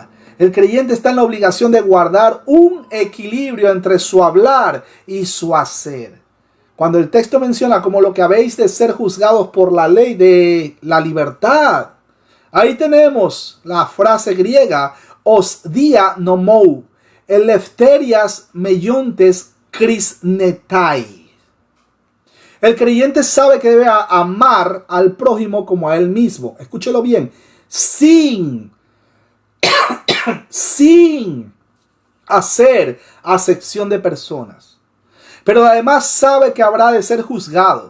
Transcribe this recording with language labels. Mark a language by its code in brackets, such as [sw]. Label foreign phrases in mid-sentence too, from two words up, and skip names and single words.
[es] El creyente está en la obligación de guardar un equilibrio entre su hablar y su hacer. Cuando el texto menciona como lo que habéis de ser juzgados por la ley de la libertad, ahí tenemos la frase griega [el] ως διά νόμου ελευθερίας μέλλοντες κρίνεσθαι. [es] El creyente sabe que debe amar al prójimo como a él mismo. Escúchelo bien. Sin hacer acepción de personas. Pero además sabe que habrá de ser juzgado.